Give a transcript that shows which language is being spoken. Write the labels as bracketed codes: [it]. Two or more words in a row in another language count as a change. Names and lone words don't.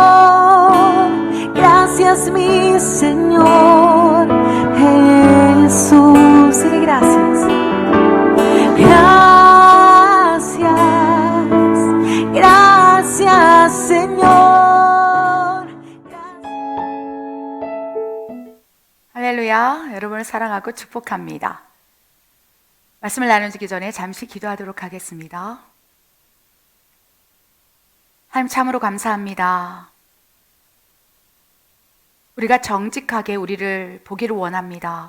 [es] Gracias, mi Señor Jesús. Dile gracias. Gracias, Señor. [ko] 할렐루야. 여러분을 사랑하고 축복합니다. 말씀을 나누기 전에 잠시 기도하도록 하겠습니다. 하나님 참으로 감사합니다. 우리가 정직하게 우리를 보기를 원합니다.